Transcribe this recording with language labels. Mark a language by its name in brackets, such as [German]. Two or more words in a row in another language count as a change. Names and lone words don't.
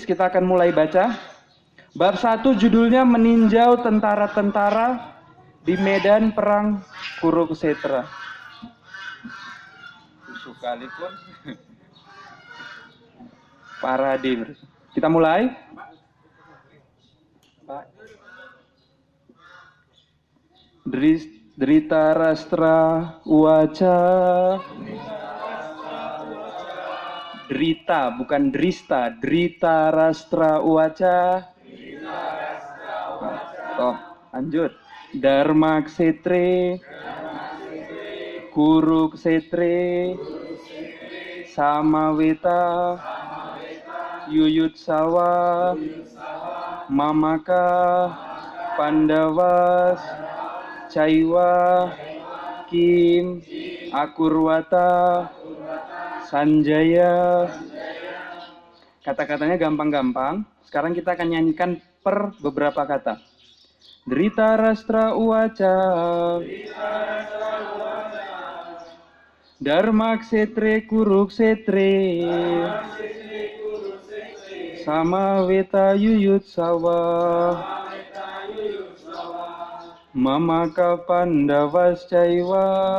[Indonesian] Kita akan mulai baca. Bab 1 judulnya meninjau tentara-tentara di medan perang Kurukshetra. Sekalipun paradigm. Kita mulai. [Sanskrit] धृतराष्ट्र उवाच. [Indonesian] Drita, bukan drista. [Sanskrit] धृतराष्ट्र उवाच. [Indonesian] Toh, lanjut. [Sanskrit] धर्मक्षेत्रे, कुरुक्षेत्रे, समवेता, युयुत्सवः, मामकाः, पाण्डवाः, चैव, किम्, अकुर्वत, सञ्जय. [Indonesian] Kata-katanya gampang-gampang. Sekarang kita akan nyanyikan per beberapa kata. [Sanskrit] धृतराष्ट्र उवाच. धर्मक्षेत्रे कुरुक्षेत्रे. समवेता युयुत्सवः. मामकाः पाण्डवाः चैव.